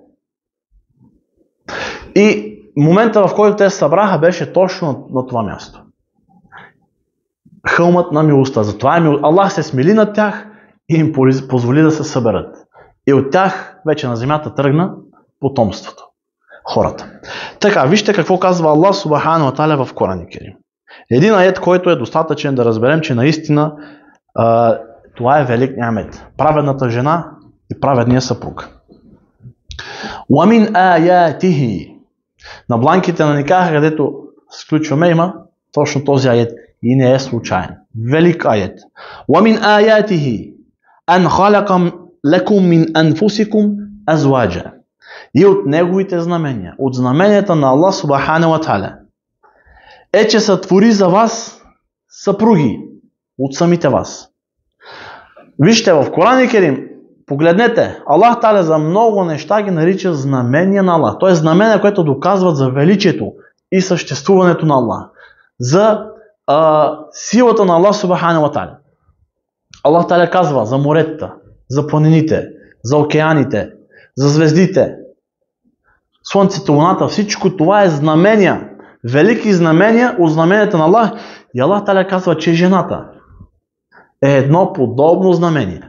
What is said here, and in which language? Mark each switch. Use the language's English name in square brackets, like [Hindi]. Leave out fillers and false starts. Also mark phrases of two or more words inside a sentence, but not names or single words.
[Bulgarian] И момента, в който те се събраха, беше точно на това място. Хълмът на милостта. Затова Аллах се смили над тях и им позволи да се съберат. И от тях вече на земята тръгна потомството. Хората. Така, вижте какво казва Аллах [Arabic] سبحانه وتعالى [Bulgarian] в Коран Керим. Един аят, който е достатъчен да разберем, че наистина това е велик нямет. Праведната жена и праведния съпруг. [Arabic] وَمِنْ آيَاتِهِ. [Bulgarian] На бланките на никаха, където сключваме, има точно този аят. И не е случайен. Велик аят. [Arabic] وَمِنْ آيَاتِهِ أَنْ خَلَقَ لَكُمْ مِنْ أَنفُسِكُمْ أَزْوَاجًا. [Bulgarian] И от неговите знамения, от знаменията на Аллах [Arabic] سبحانه وتعالى, [Bulgarian] е, че сътвори за вас съпруги от самите вас. Вижте, в Коран Керим, погледнете, Аллах Та'аля за много неща ги нарича знамения на Аллах. Т.е. знамения, които доказват за величието и съществуването на Аллах. За силата на Аллах [Arabic] سبحانه وتعالى. [Bulgarian] Аллах Та'аля казва за моретата, за планините, за океаните, за звездите, слънцето, луната, всичко това е знамения. Велики знамения от знаменията на Аллах. И Аллах Та'аля казва, че жената е едно подобно знамение.